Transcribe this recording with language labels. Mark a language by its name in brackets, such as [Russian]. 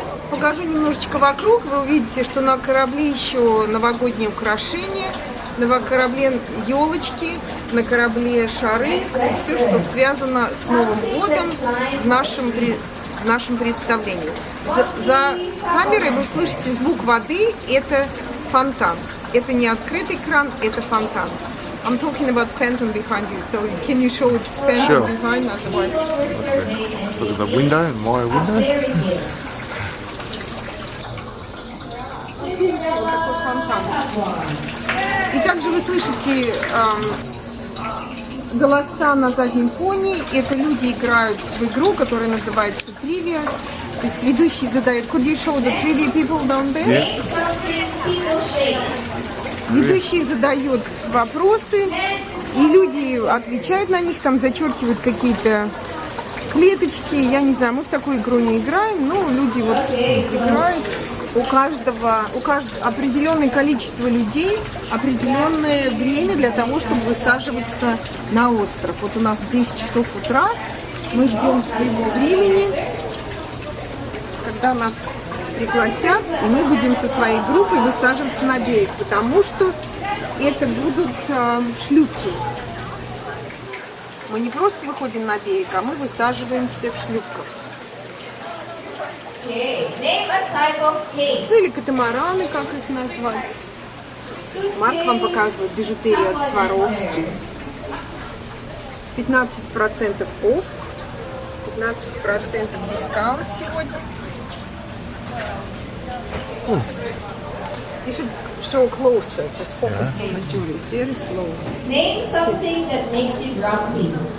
[Russian] Покажу немножечко вокруг. Вы увидите, что на корабле еще новогодние украшения, на корабле елочки, на корабле шары, все, что связано с Новым годом в нашем представлении. За камерой вы слышите звук воды, это фонтан. Это не открытый кран, это фонтан. [English] I'm talking about fountain behind you, so can you show it fountain Sure. behind us? Okay. Look at the window, my window. [Russian] Видите, вот такой фонтан. И также вы слышите голоса на заднем фоне. Это люди играют в игру, которая называется «Трivia». То есть ведущий задает [English] «Could you show the trivia people down there?» Yeah. [Russian] Ведущий задает вопросы, и люди отвечают на них, там зачеркивают какие-то клеточки. Я не знаю, мы в такую игру не играем, но люди вот играют. У каждого определенное количество людей, определенное время для того, чтобы высаживаться на остров. Вот у нас 10 часов утра, мы ждем своего времени, когда нас пригласят, и мы будем со своей группой высаживаться на берег, потому что это будут шлюпки. Мы не просто выходим на берег, а мы высаживаемся в шлюпках. Ну или катамараны, как их назвать. Марк вам показывает бижутерию от Сваровски. [English] 15% off, [Russian] 15% дискаунт сегодня. [English] You should show closer, just focus on the jewelry, very slow. Name something that makes you grumpy.